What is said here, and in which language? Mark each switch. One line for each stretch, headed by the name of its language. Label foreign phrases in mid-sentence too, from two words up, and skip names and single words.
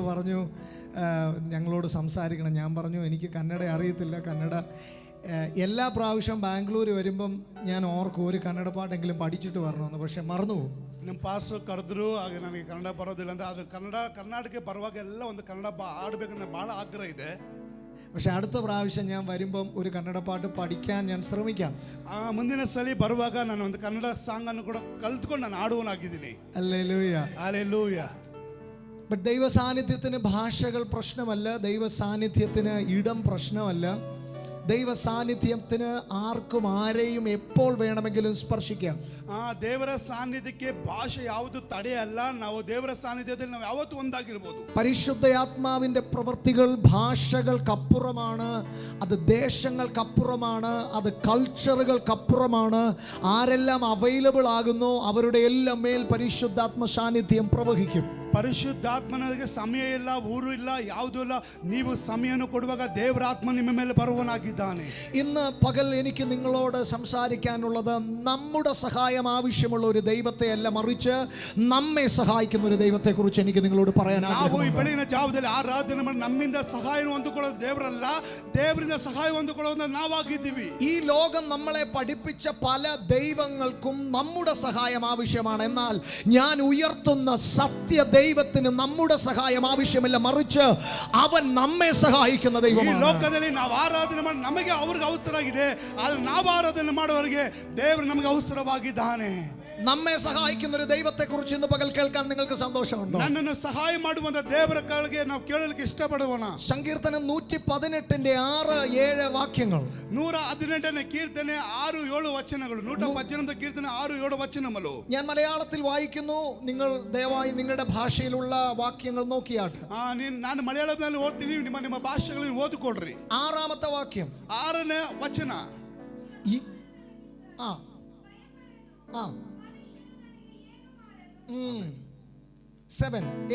Malayalam: പറഞ്ഞു ഞങ്ങളോട് സംസാരിക്കണം. ഞാൻ പറഞ്ഞു എനിക്ക് കന്നഡ അറിയത്തില്ല. കന്നഡ എല്ലാ പ്രാവശ്യം ബാംഗ്ലൂർ വരുമ്പം ഞാൻ ഓർക്കും ഒരു കന്നഡ പാട്ടെങ്കിലും പഠിച്ചിട്ട് വരണമെന്ന്. പക്ഷെ മറന്നു പോകും.
Kannada: ನಮ್ಮ ಪಾಸ್ಟರ್ ಕರೆದ್ರು ಆಗ ನನಗೆ ಕನ್ನಡ ಬರೋದಿಲ್ಲ ಅಂತ. ಅದು ಕರ್ನಾಟಕ ಬರುವಾಗ ಎಲ್ಲ ಒಂದು ಕನ್ನಡ ಆಡಬೇಕಂತ ಭಾಳ ಆಗ್ರಹ ಇದೆ.
Malayalam: പക്ഷെ അടുത്ത പ്രാവശ്യം ഞാൻ വരുമ്പം ഒരു കന്നഡ പാട്ട് പഠിക്കാൻ ഞാൻ ശ്രമിക്കാം.
Kannada: ಮುಂದಿನ ಸಲ ಬರುವಾಗ ನಾನು ಒಂದು ಕನ್ನಡ ಸಾಂಗ್ ಅನ್ನು ಕೂಡ ಕಲ್ತ್ಕೊಂಡು ನಾನು ಆಡುವನಾಗಿದ್ದೀನಿ.
Malayalam: ഹല്ലേലൂയ, ഹല്ലേലൂയ. ബട്ട് ദൈവ സാന്നിധ്യത്തിന് ഭാഷകൾ പ്രശ്നമല്ല. ദൈവ സാന്നിധ്യത്തിന് ഇടം പ്രശ്നമല്ല. ദൈവ സാന്നിധ്യത്തിന് ആർക്കും ആരെയും എപ്പോൾ വേണമെങ്കിലും സ്പർശിക്കാം.
Kannada: ದೇವರ ಸಾನ್ನಿಧ್ಯಕ್ಕೆ ಭಾಷೆ ಯಾವುದು ತಡೆಯಲ್ಲ. ನಾವು ದೇವರ ಸಾನ್ನಿಧ್ಯದಲ್ಲಿ ನಾವು ಯಾವತ್ತೂ ಒಂದಾಗಿರಬಹುದು.
Malayalam: പരിശുദ്ധാത്മാവിന്റെ പ്രവൃത്തികൾ ഭാഷകൾക്കപ്പുറമാണ്. അത് ദേശങ്ങൾക്കപ്പുറമാണ്. അത് കൾച്ചറുകൾക്കപ്പുറമാണ്. ആരെല്ലാം അവൈലബിൾ ആകുന്നോ അവരുടെ എല്ലാം മേൽ പരിശുദ്ധാത്മ സാന്നിധ്യം പ്രവഹിക്കും.
Kannada: ಪರಿಶುದ್ಧಾತ್ಮನಿಗೆ ಸಮಯ ಇಲ್ಲ, ಊರು ಇಲ್ಲ, ಯಾವುದೂ ಇಲ್ಲ. ನೀವು ಸಮಯವನ್ನು ಕೊಡುವಾಗ ದೇವರ ಆತ್ಮ ನಿಮ್ಮ ಮೇಲೆ ಬರುವನಾಗಿದ್ದಾನೆ.
Malayalam: ഇന്ന് പകൽ എനിക്ക് നിങ്ങളോട് സംസാരിക്കാനുള്ളത് നമ്മുടെ സഹായം ആവശ്യമുള്ള ഒരു ദൈവത്തെ അല്ല, മറിച്ച് നമ്മെ സഹായിക്കുന്ന ഒരു ദൈവത്തെ കുറിച്ച് എനിക്ക് നിങ്ങളോട് പറയാൻ
Kannada: ನಾವು ಈ ಬೆಳಗಿನ ಜಾವದಲ್ಲಿ ಆರಾಧನೆ ಮಾಡಿ ನಮ್ಮಿಂದ ಸಹಾಯ ಹೊಂದಿಕೊಳ್ಳೋದು ದೇವರಲ್ಲ, ದೇವರಿಂದ ಸಹಾಯ ಹೊಂದಿಕೊಳ್ಳೋದು ನಾವಾಗಿದ್ದೀವಿ.
Malayalam: ഈ ലോകം നമ്മളെ പഠിപ്പിച്ച പല ദൈവങ്ങൾക്കും നമ്മുടെ സഹായം ആവശ്യമാണ്. എന്നാൽ ഞാൻ ഉയർത്തുന്ന സത്യ ദൈവത്തിന് നമ്മുടെ സഹായം ആവശ്യമില്ല, മറിച്ച് അവൻ നമ്മെ സഹായിക്കുന്ന ദൈവമാണ്.
Kannada: ಈ ಲೋಕದಲ್ಲಿ ನಾವು ಆರಾಧನೆ ಮಾಡಿ ನಮಗೆ ಅವ್ರಿಗೆ ಅವಸರ ಆಗಿದೆ, ಆದ್ರೆ ನಾವು ಆರಾಧನೆ ಮಾಡುವವರಿಗೆ ದೇವರು ನಮಗೆ ಅವಸರವಾಗಿದ್ದಾನೆ.
Malayalam: നമ്മെ സഹായിക്കുന്ന ഒരു ദൈവത്തെ കുറിച്ച് ഇന്ന് പകൽ കേൾക്കാൻ നിങ്ങൾക്ക് സന്തോഷമുണ്ടോ?
Kannada: ನನ್ನನ್ನು ಸಹಾಯ ಮಾಡುವಂತ ದೇವರ ಕಡೆಗೆ ನಾವು ಕೇಳಲಿಕ್ಕೆ ಇಷ್ಟಪಡುವಣ.
Malayalam: സങ്കീർത്തനം 118 6-7 വാക്യങ്ങൾ.
Kannada: 118ನೇ ಕೀರ್ತನೆ 6-7 ವಚನಗಳು. 118ನೇ ಕೀರ್ತನೆ 6-7 ವಚನಗಳು.
Malayalam: ഞാൻ മലയാളത്തിൽ വായിക്കുന്നു. നിങ്ങൾ ദയവായി നിങ്ങളുടെ ഭാഷയിലുള്ള വാക്യങ്ങൾ നോക്കിയാട്ട്.
Kannada: ನಾನು ಮಲಯಾಳದಲ್ಲಿ ಓದ್ತೀನಿ, ನಿಮ್ಮ ಭಾಷೆಗಳಲ್ಲಿ ಓದಿಕೊಳ್ಳ್ರಿ.
Malayalam: 6ാമത്തെ വാക്യം,
Kannada: 6ನೇ ವಚನ. 7